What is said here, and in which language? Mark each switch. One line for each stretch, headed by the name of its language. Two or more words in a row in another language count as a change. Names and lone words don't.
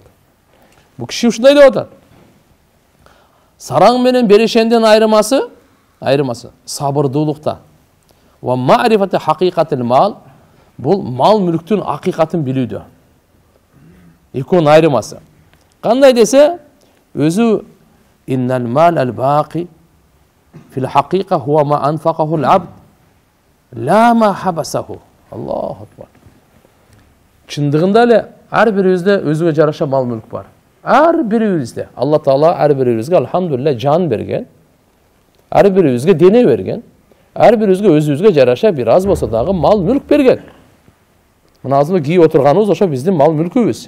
Kyrgyz: Бул киши ушундай деп атат. Сараң менен берешендин айырмасы сабырдуулукта.
Arabic: ومعرفة حقيقة المال,
Kyrgyz: бул мал мүлктүн акыйкатын билүүдө. Экөөнүн айырмасы. Кандай десе, өзү
Arabic: إن المال الباقي في الحقيقة هو ما أنفقه العبد لا ما حبسه. الله أكبر.
Kyrgyz: Чындыгында эле ар бирибизде өзүгө жараша мал мүлк бар. Ар бирибизде Алла Таала ар бирибизге алхамдулилlah жан берген. Ар бирибизге дене берген. Ар бирибизге өзүбүзгө жараша бир аз болсо дагы мал мүлк берген. Мына азыр кийип отурганыбыз ошо биздин мал мүлкүбүз.